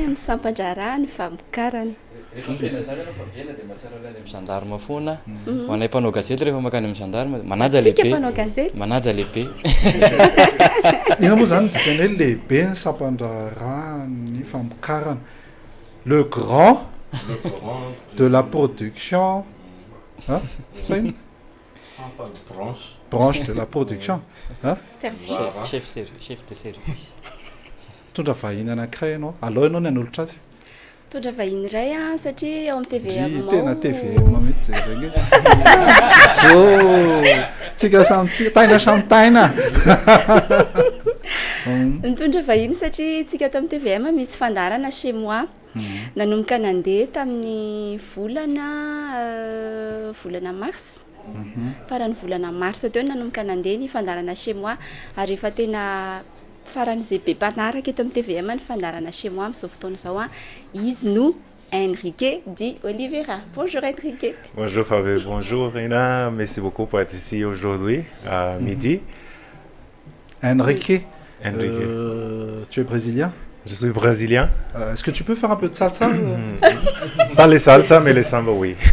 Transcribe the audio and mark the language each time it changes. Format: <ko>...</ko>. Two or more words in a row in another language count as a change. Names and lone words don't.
<mg>amin'ny sampandrarahany famokarana. Rehefa tena zany anao Fabienne dia mahatsiaro ilay amin'ny gendarme foana. Ho anay mpanao gazety rehefa makany amin'ny gendarme manaja lehibe. Tsika mpanao gazety. Manaja lehibe. Ina moa zany dikany hoe lehibe ny sampandrarahany famokarana.</mg> <fr>Le grand de la production. Hein? Ça y est? Branche de la production. Hein? Service. Chef de service.</fr> <mg>Tondra vahiny anankiray ianao. Alao ianao ny anolotra azy. Tondra vahiny iray satria ao amin'ny TVM ao. Tena TVM mihitsy zegny. Tsika samy taina samy taina. Nitondra vahiny satria tsika ato amin'ny TVM misy fandarana chez moi. Nanomboka nandeha tamin'ny volana mars. Farany volana mars teo nanomboka nandeha ny fandarana chez moi ary efa tena farany zay be mpanaraka eto amin'ny TVM ny fandarana chez moi amin'izao fotoana izao izy no Enrique Di Oliveira. Bonjour Enrique.</mg> <fr>Bonjour Fabien, bonjour Rina, merci beaucoup pour être ici aujourd'hui à midi. Enrique, Enrique. Tu es brésilien? Je suis brésilien. Est-ce que tu peux faire un peu de salsa? Pas les salsa, mais les samba, oui.</fr>